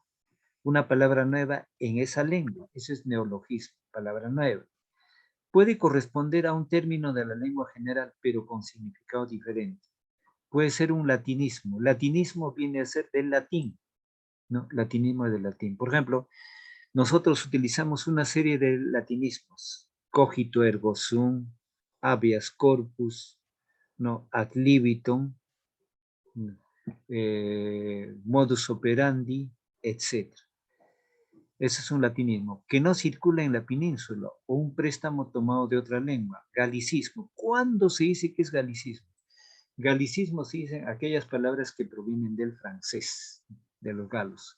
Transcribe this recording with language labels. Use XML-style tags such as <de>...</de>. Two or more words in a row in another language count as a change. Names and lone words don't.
<es>Una palabra nueva en esa lengua. Eso es neologismo, palabra nueva. Puede corresponder a un término de la lengua general, pero con significado diferente. Puede ser un latinismo. Latinismo viene a ser del latín, ¿no? Latinismo del latín. Por ejemplo, nosotros utilizamos una serie de latinismos.</es> <la>Cogito ergo sum, habeas corpus, ¿no? Ad libitum, modus operandi,</la> <es>etc. Ese es un latinismo que no circula en la península o un préstamo tomado de otra lengua. Galicismo. ¿Cuándo se dice que es galicismo? Galicismo se dicen aquellas palabras que provienen del francés, de los galos.</es>